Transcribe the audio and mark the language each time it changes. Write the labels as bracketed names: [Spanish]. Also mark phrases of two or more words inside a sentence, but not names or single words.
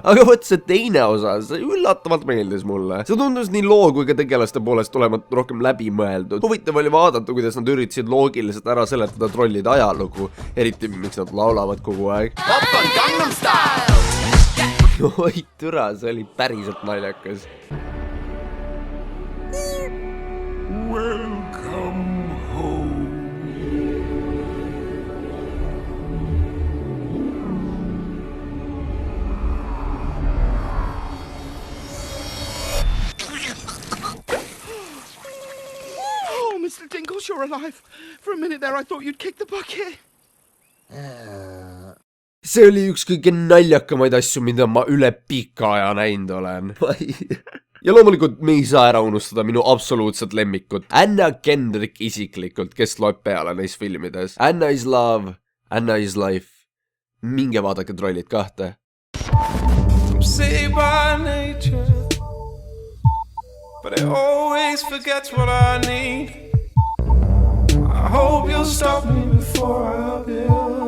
[Estonian] Aga võt see teine osa, see üllatavalt meeldis mulle. See tundus nii loo kui ka tegelaste poolest olevat rohkem läbi mõeldud. Huvitav oli vaadata, kuidas nad üritasid loogiliselt ära seletada Trollide ajalugu. Eriti miks nad laulavad kogu aeg. Oi türa, see oli päriselt naljakas. [English] Welcome home. Mr. Dinkles, you're alive. For a minute there, I thought you'd kick the bucket. [Estonian] See oli üks kõige naljakamaid asju, mida ma üle pika aja näinud olen. Ja loomulikult me ei saa ära unustada minu absoluutset lemmikut. Anna Kendrick isiklikult, kes loeb peale neis filmides. [English] Anna is love, Anna is life. [Estonian] Minge vaadake Trollid 2. [English] I'm saved by nature, but it always forgets what I need. I hope you'll stop me before I build